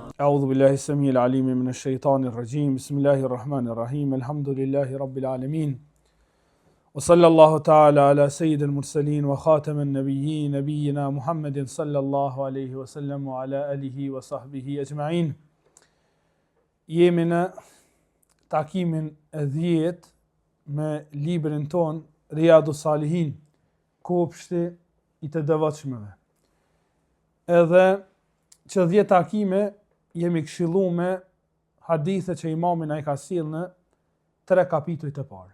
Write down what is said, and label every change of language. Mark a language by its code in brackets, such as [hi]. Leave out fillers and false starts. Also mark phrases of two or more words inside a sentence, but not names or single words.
[ar] أعوذ بالله السميع العليم من الشيطان الرجيم بسم الله الرحمن الرحيم الحمد لله رب العالمين وصلى الله تعالى على سيد المرسلين وخاتم النبيين نبينا محمد صلى الله عليه وسلم وعلى آله وصحبه أجمعين. [sq] Jemi në takimin e 10 me librin ton Riyadus Salihin, kopshti i të devotshmëve. Edhe që 10 takime jemi këshillu me hadithe që imamin ai ka sjell në 3 kapitujt e parë.